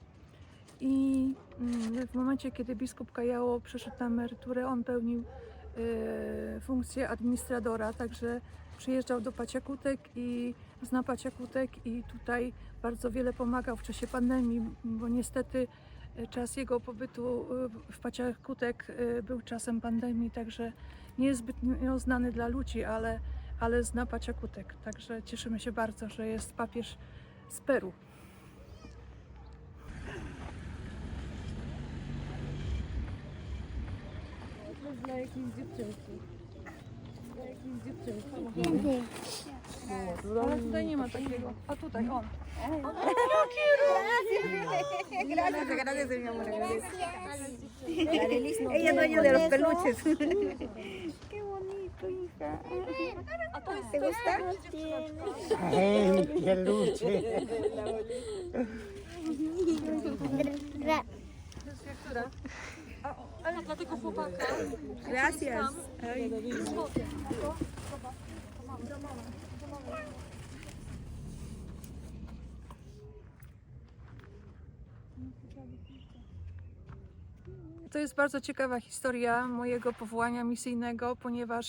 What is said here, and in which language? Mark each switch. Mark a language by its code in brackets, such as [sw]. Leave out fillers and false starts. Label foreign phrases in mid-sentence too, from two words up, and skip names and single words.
[pl] i w momencie, kiedy biskup Callao przeszedł na emeryturę, on pełnił funkcję administratora, także przyjeżdżał do Paciakutek i zna Paciakutek i tutaj bardzo wiele pomagał w czasie pandemii, bo niestety czas jego pobytu w Paciakutek był czasem pandemii, także nie jest zbytnio znany dla ludzi, ale zna Paciakutek, także cieszymy się bardzo, że jest papież z Peru. Dla jakiejś dziewczynki. Dla jakiejś dziewczynki. Ale tutaj nie ma takiego, a tutaj on. [es] Gracias, mi amor. Ella es dueña de los peluches. Qué bonito, hija. ¿Te gusta? Peluche. [pl] Ale dla tego chłopaka. [es] Gracias. [pl] To jest bardzo ciekawa historia mojego powołania misyjnego, ponieważ